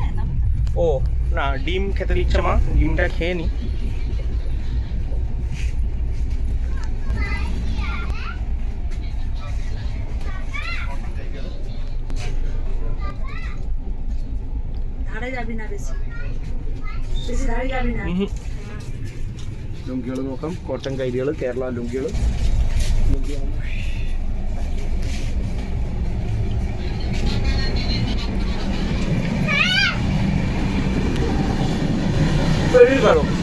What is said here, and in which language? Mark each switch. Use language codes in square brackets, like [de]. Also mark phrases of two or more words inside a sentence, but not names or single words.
[bn] ও না, ডিম খেতে দিচ্ছে মা, ডিমটা খেয়ে নি। ধারে যাবি না, বেশি ধারে যাবি না। [ml] ലുങ്കികൾ നോക്കാം, കോട്ടൺ കൈലികൾ, കേരള ലുങ്കികൾ. [bn] বেরিয়ে গেল।